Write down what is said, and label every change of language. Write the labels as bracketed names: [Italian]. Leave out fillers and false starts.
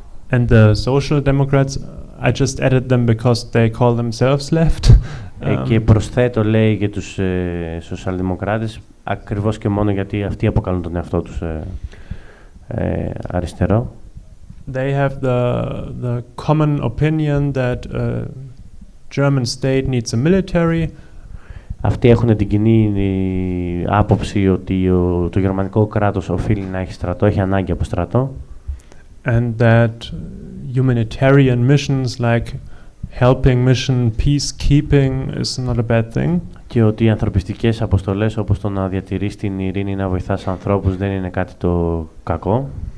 [English] And the Social Democrats, I just added them because they call themselves left. [Greek] Και προσθέτω, λέει, για τους σοσιαλδημοκράτες, ακριβώς και μόνο γιατί αυτοί αποκαλούν τον εαυτό τους αριστερό. [English] They have the common opinion that German state needs a military. [Greek] Αυτοί έχουν την κοινή άποψη ότι το γερμανικό κράτος οφείλει να έχει στρατό, έχει ανάγκη από στρατό. [English] and that humanitarian missions like helping mission, peacekeeping is not a bad thing. [Greek] Και ότι οι ανθρωπιστικές αποστολές όπως το να διατηρείς την ειρήνη, να βοηθάς ανθρώπους δεν είναι κάτι το κακό.